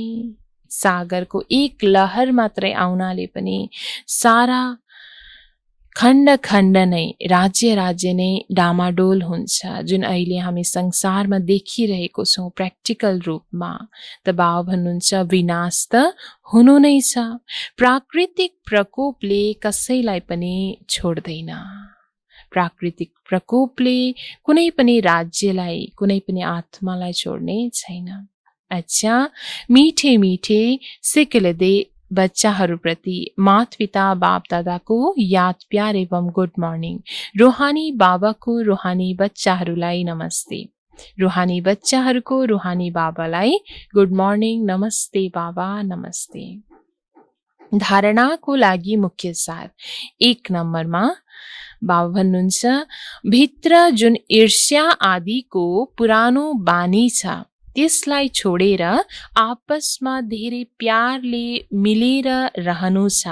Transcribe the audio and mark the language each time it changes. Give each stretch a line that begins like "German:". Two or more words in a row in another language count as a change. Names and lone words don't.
Nepali: सागरको एक लहर मात्रै आउनाले पनि सारा खण्ड खण्ड नै राज्य नै डामाडोल हुन्छ, जुन अहिले हामी संसारमा देखिरहेको छौँ प्र्याक्टिकल रूपमा। त बाबा भन्नुहुन्छ विनाश त हुनु नै छ। प्राकृतिक प्रकोपले कसैलाई पनि छोड्दैन। प्राकृतिक प्रकोपले कुनै पनि राज्यलाई, कुनै पनि आत्मालाई छोड्ने छैन। अच्छा,
Hindi: मीठे मीठे
Nepali: सिक्किलदे बच्चाहरूप्रति माता पिता बाप दादाको याद प्यार एवं
English: good morning.
Nepali: रूहानी बाबाको रूहानी बच्चाहरूलाई नमस्ते। रूहानी बच्चाहरूको रूहानी बाबालाई
English: good morning,
Nepali: नमस्ते बाबा, नमस्ते। धारणाको लागि मुख्य सार 1 नम्बरमा बाबा भन्नुहुन्छ भित्र जुन ईर्ष्या आदिको पुरानो बानी छ त्यसलाई छोडेर आपसमा धेरै प्यारले मिलेर रहनु छ।